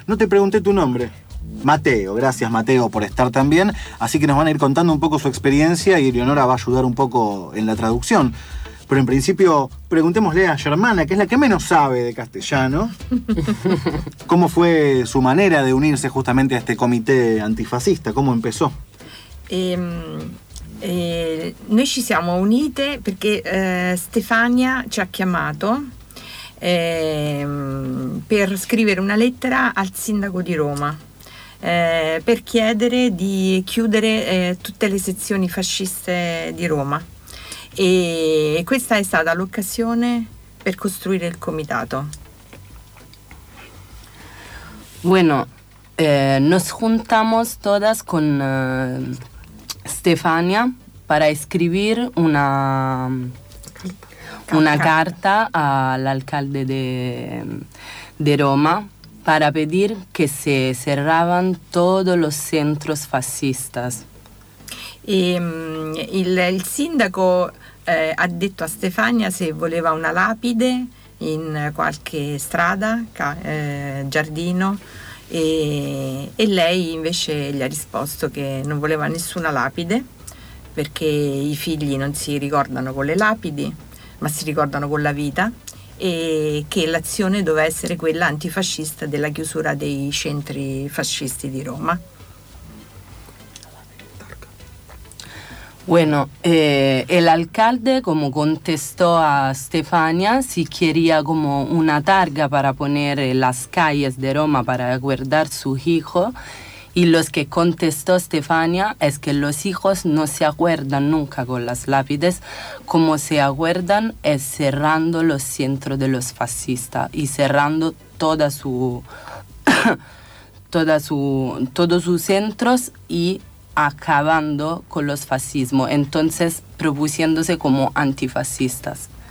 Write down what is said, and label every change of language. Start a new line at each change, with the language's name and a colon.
Spanish: No te pregunté tu nombre. Mateo, gracias Mateo por estar también. Así que nos van a ir contando un poco su experiencia y Eleonora va a ayudar un poco en la traducción. Pero en principio, preguntémosle a Germana, que es la que menos sabe de castellano, ¿cómo fue su manera de unirse justamente a este comité antifascista? ¿Cómo empezó?
Italian: Noi ci siamo unite perché Stefania ci ha chiamato per scrivere una lettera al sindaco di Roma per chiedere di chiudere tutte le sezioni fasciste di Roma e questa è stata l'occasione per costruire il comitato.
Spanish: Bueno, nos juntamos todas con Stefania para escribir una carta al alcalde de Roma para pedir que se cerraban todos los centros fascistas. Y el
Italian: sindaco ha dicho a Stefania si voleva una
Spanish: lápide en
Italian: qualche strada, giardino. E lei invece gli ha risposto che non voleva nessuna lapide perché i figli non si ricordano con le lapidi ma si ricordano con la vita e che l'azione doveva essere quella antifascista della chiusura dei centri fascisti di Roma.
Spanish: Bueno, el alcalde como contestó a Stefania si quería como una targa para poner en las calles de Roma para guardar su hijo y los que contestó Stefania es que los hijos no se acuerdan nunca con las lápides como se acuerdan es cerrando los centros de los fascistas y cerrando todos sus centros y acabando con los fascismos, entonces propusiéndose como antifascistas.